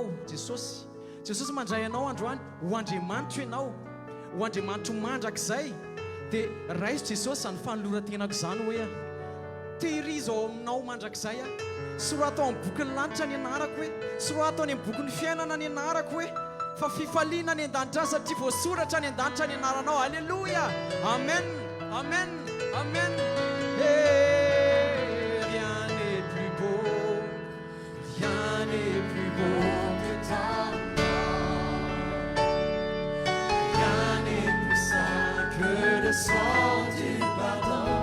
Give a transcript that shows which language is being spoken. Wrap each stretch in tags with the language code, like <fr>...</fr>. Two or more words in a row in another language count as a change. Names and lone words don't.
<mg>Jesosy, Jesosy mandray anao androany, ho Andriamanitra ianao, ho Andriamanitra mandrakizay. Dia raiso Jesosy any fanoloran-tenako izany hoe a, tehirizo ao aminao mandrakizay a, sorato ao amin'ny bokin'ny lanitra ny anarako hoe, sorato any amin'ny bokin'ny fiainana ny anarako hoe, fa fifaliana ny an-danitra satria voasoratra ny an-danitra ny anaranao. Alléluia. Amen. Amen. Amen.</mg> <fr>Et rien n'est plus beau, rien n'est plus beau que ta mort. Rien n'est plus saint que le sang du pardon.</fr>